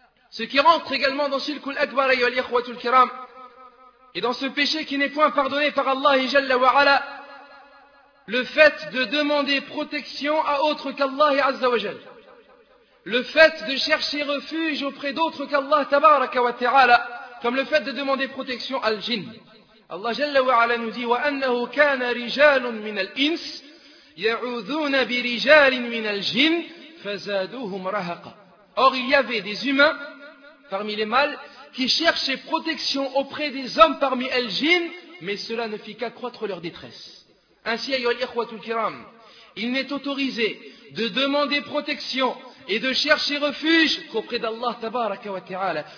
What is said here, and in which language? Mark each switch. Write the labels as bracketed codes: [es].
[fr] Ce qui rentre également dans Shirkul Akbar ayyuha al-ikhwatul kiram et dans ce péché qui n'est point pardonné par Allah et Jalla wa Ala, le fait de demander protection à autre qu'Allah et Azza wa Jal, le fait de chercher refuge auprès d'autres qu'Allah tabaraka wa ta'ala, comme le fait de demander protection à l'jinn. [ar] Allah Jalla wa Ala [fr] nous dit [ar] وَأَنَّهُ كَانَ رِجَالٌ مِنَ الْإِنْسِ يَعُوذُونَ بِرِجَالٍ مِنَ الْجِنِ فَزَادُوهُمْ رَهَقًا. [fr] Or il y avait des humains parmi les mâles qui cherchaient protection auprès des hommes parmi el-jinn, mais cela ne fit qu'accroître leur détresse. Ainsi, ayyuhal ikhwatul kiram, il n'est autorisé de demander protection et de chercher refuge qu'auprès d'Allah tabaraka wa ta'ala.